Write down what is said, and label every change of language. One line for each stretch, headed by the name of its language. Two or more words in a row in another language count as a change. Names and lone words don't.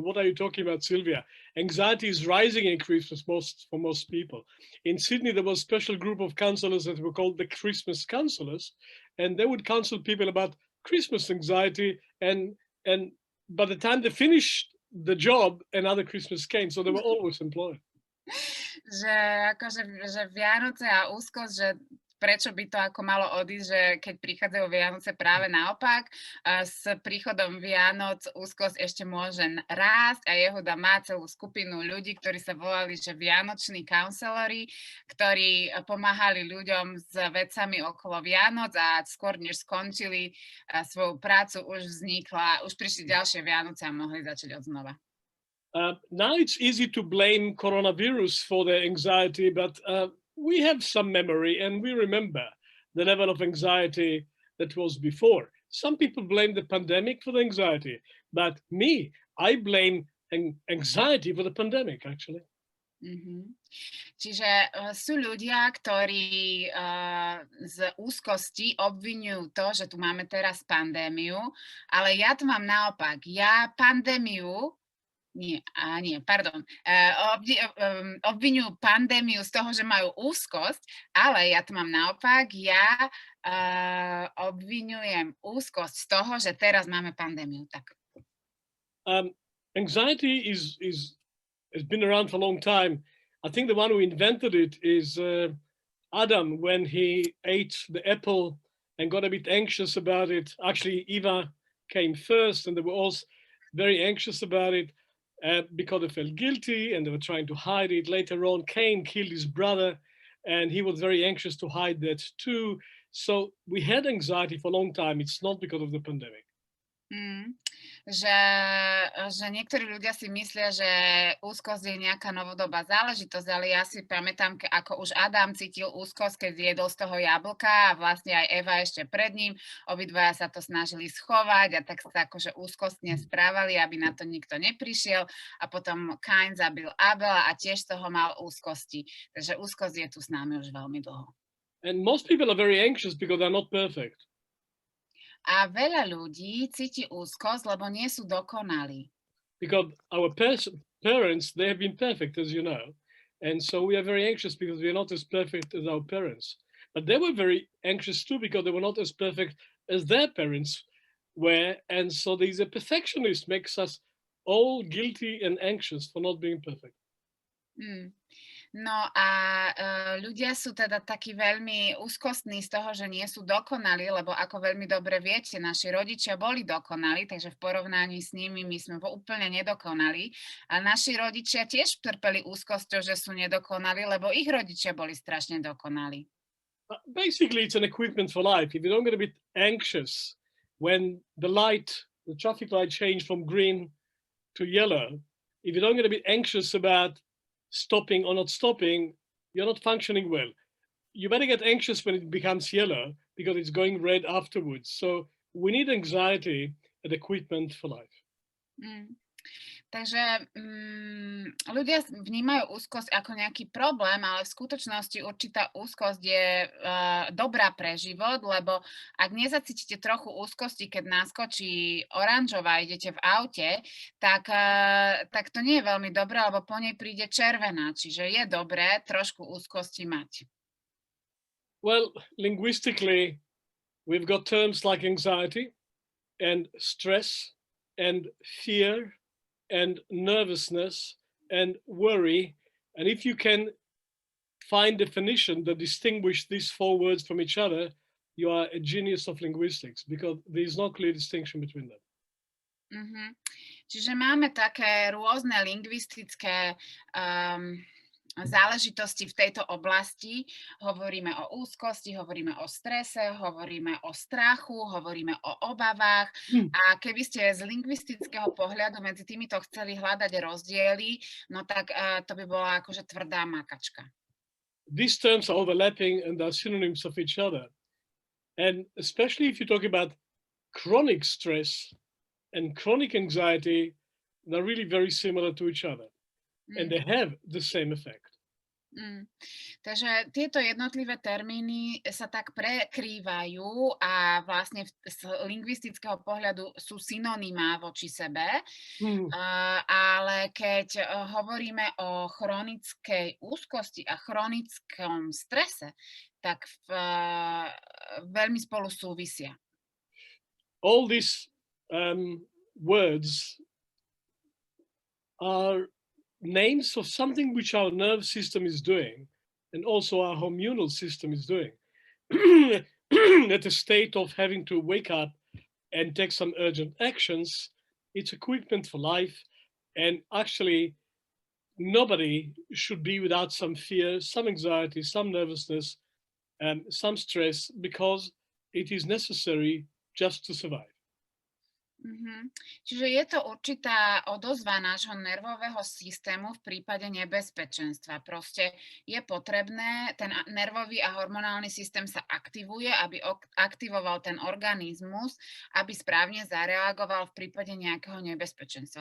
English: What are you talking about, Sylvia? Anxiety is rising in Christmas for most people. In Sydney, there was a special group of counselors that were called the Christmas counselors, and they would counsel people about Christmas anxiety. And by the time they finished the job, another Christmas came, so they were always employed.
Slovak: Že akože že Vianoce a úzkosť, že prečo by to ako malo odísť, že keď prichádzajú Vianoce práve naopak. S príchodom Vianoc úzkosť ešte môže rásť a Yehuda má celú skupinu ľudí, ktorí sa volali, že vianoční counselori, ktorí pomáhali ľuďom s vecami okolo Vianoc a skôr než skončili svoju prácu, už prišli ďalšie Vianoce a mohli začať od znova.
English: Now it's easy to blame coronavirus for their anxiety, but we have some memory and we remember the level of anxiety that was before. Some people blame the pandemic for the anxiety, but I blame anxiety for the pandemic, actually. Mm-hmm.
Slovak: Čiže sú ľudia, ktorí z úzkosti obviňujú to, že tu máme teraz pandémiu, ale ja to mám naopak. Ja pandémiu obviňujú pandémiu z toho, že majú úzkosť, ale ja to mám naopak, ja obviňujem úzkosť z toho, že teraz máme pandémiu. Tak.
English: Anxiety has been around for a long time. I think the one who invented it is Adam, when he ate the apple and got a bit anxious about it. Actually, Eva came first, and they were all very anxious about it. Because they felt guilty and they were trying to hide it. Later on, Cain killed his brother and he was very anxious to hide that too. So we had anxiety for a long time. It's not because of the pandemic.
Slovak: Že niektorí ľudia si myslia, že úzkosť je nejaká novodobá záležitosť, ale ja si pamätám, ako už Adam cítil úzkosť, keď jedol z toho jablka a vlastne aj Eva ešte pred ním. Obidvaja sa to snažili schovať a tak sa akože úzkostne správali, aby na to nikto neprišiel. A potom Kain zabil Abela a tiež z toho mal úzkosti. Takže úzkosť je tu s nami už veľmi dlho.
English: And most people are very anxious because they're not perfect.
Slovak: A veľa ľudí cíti úzkosť, lebo nie sú dokonalí.
English: Because our parents, they have been perfect, as you know. And so we are very anxious because we are not as perfect as our parents. But they were very anxious too because they were not as perfect as their parents were. And so there's a perfectionist makes us all guilty and anxious for not being perfect.
Slovak: No a ľudia sú teda takí veľmi úzkostní z toho, že nie sú dokonalí, lebo ako veľmi dobre viete, naši rodičia boli dokonalí, takže v porovnaní s nimi my sme úplne nedokonali. A naši rodičia tiež trpeli úzkosťou, že sú nedokonalí, lebo ich rodičia boli strašne dokonalí.
English: Basically, it's an equipment for life. If you don't get a bit anxious when the traffic light changed from green to yellow, if you don't get a bit anxious about stopping or not stopping, you're not functioning well. You better get anxious when it becomes yellow because it's going red afterwards. So we need anxiety as equipment for life.
Slovak: Takže ľudia vnímajú úzkosť ako nejaký problém, ale v skutočnosti určitá úzkosť je dobrá pre život, lebo ak nezacítite trochu úzkosti, keď naskočí oranžová, idete v aute, tak to nie je veľmi dobré, lebo po nej príde červená, čiže je dobré trošku úzkosti mať.
English: Well, linguistically, we've got terms like anxiety and stress and fear and nervousness and worry. And if you can find definition that distinguish these four words from each other, you are a genius of linguistics because there is no clear distinction between them.
Slovak: Čiže máme také rôzne lingvistické záležitosti v tejto oblasti. Hovoríme o úzkosti, hovoríme o strese, hovoríme o strachu, hovoríme o obavách. A keby ste z lingvistického pohľadu medzi týmito chceli hľadať rozdiely, no tak to by bola akože tvrdá makačka.
English: These terms are overlapping and are synonyms of each other. And especially if you talk about chronic stress and chronic anxiety, they're really very similar to each other. And they have the same effect.
Slovak: Takže tieto jednotlivé termíny sa tak prekrývajú a vlastne z lingvistického pohľadu sú synonymá voči sebe. Hmm. Ale keď hovoríme o chronickej úzkosti a chronickom strese, tak veľmi spolu súvisia.
English: All these words are names of something which our nerve system is doing and also our hormonal system is doing at a state of having to wake up and take some urgent actions. It's equipment for life, and actually nobody should be without some fear, some anxiety, some nervousness, and some stress, because it is necessary just to survive.
Slovak: Čiže je to určitá odozva nášho nervového systému v prípade nebezpečenstva. Proste je potrebné, ten nervový a hormonálny systém sa aktivuje, aby aktivoval ten organizmus, aby správne zareagoval v prípade nejakého nebezpečenstva.